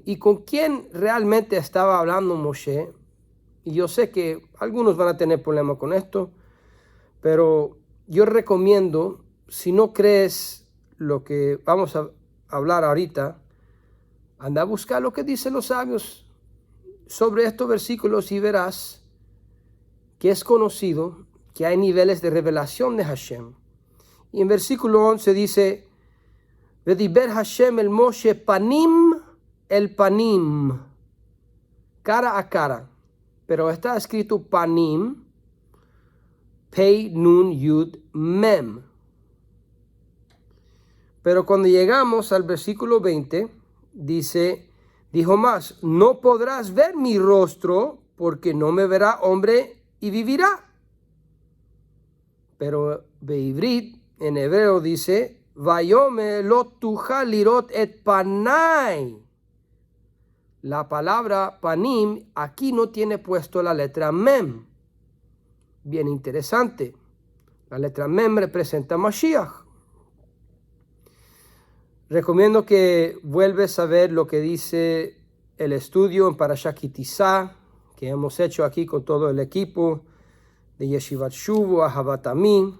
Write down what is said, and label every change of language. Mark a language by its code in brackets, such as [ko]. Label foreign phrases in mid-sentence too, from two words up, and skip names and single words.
[es] ¿Y con quién realmente estaba hablando Moshe? Y yo sé que algunos van a tener problemas con esto, pero yo recomiendo, si no crees lo que vamos a hablar ahorita, anda a buscar lo que dicen los sabios sobre estos versículos y verás que es conocido que hay niveles de revelación de Hashem. Y en versículo 11 dice, [he] וידבר ה' אל משה פנים אל פנים, [es] cara a cara, pero está escrito panim, [he] פא נון יוד מם. [es] Pero cuando llegamos al versículo 20, dijo más, no podrás ver mi rostro, porque no me verá hombre y vivirá. Pero beivrit, en hebreo dice, [he] ויאמר לא תוכל לראות את פני. [es] La palabra panim aquí no tiene puesto la letra mem. Bien interesante. La letra mem representa Mashiach. Recomiendo que vuelves a ver lo que dice el estudio en Parashat Ki Tisa que hemos hecho aquí con todo el equipo de Yeshivat Shuvu, Ahavat Amin.